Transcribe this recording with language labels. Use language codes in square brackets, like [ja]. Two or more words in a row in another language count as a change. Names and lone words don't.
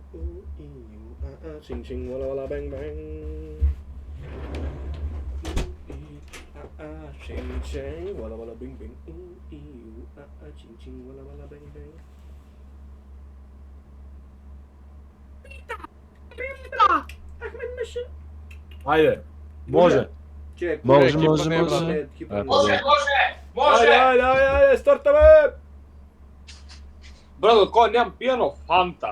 [en] Ching ching, walla walla bang bang. Ching ching, walla walla bing bing. Ching ching, walla walla bang bang. [mk] Ајде. Може. Чек, Може. Ајде, стартаме! Брато, кој немам пијано фанта.